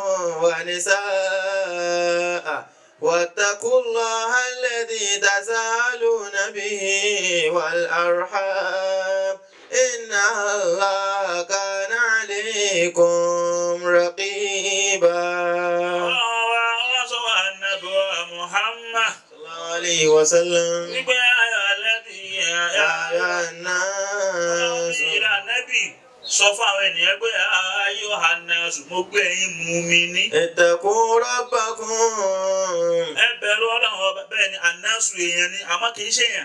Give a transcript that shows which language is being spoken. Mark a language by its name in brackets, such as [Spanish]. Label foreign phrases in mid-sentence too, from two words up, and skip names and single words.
[Arabic] ونساء واتقوا الله الذي تساءلون به والأرحام إن الله كان عليكم رقيبا. Muhammad صلى الله عليه وسلم. [Yoruba] Nígbà sọ fún àwọn ènìyàn pé ayé ọ̀hánà mo gbé yín mùmínì. [Arabic] اتقوا ربكم. [Yoruba] Ẹ bẹ̀rù Ọlọ́run ọba bẹ́ẹ̀ ni ànásù èèyàn ni àmọ́ kì í ṣe èèyàn.